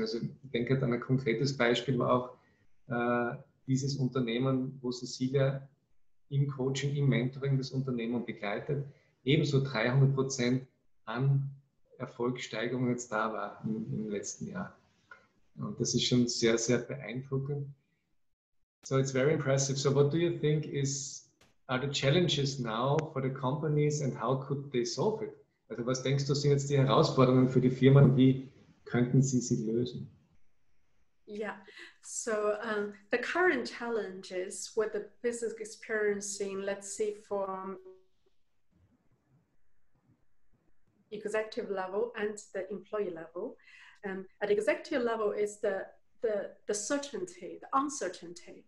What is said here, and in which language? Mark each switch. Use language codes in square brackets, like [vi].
[de] Also ich denke, an ein konkretes Beispiel war auch dieses Unternehmen, wo Cecilia im Coaching, im Mentoring das Unternehmen begleitet, ebenso 300% an Erfolgssteigerung jetzt da war im letzten Jahr. Und das ist schon sehr, sehr beeindruckend. [en] So it's very impressive. So what do you think are the challenges now for the companies and how could they solve it? [de] Also was denkst du, sind jetzt die Herausforderungen für die Firmen und wie könnten sie sie lösen? [en] Yeah, so the current challenges with the business experiencing, let's say from executive level and the employee level. At executive level is the certainty, the uncertainty.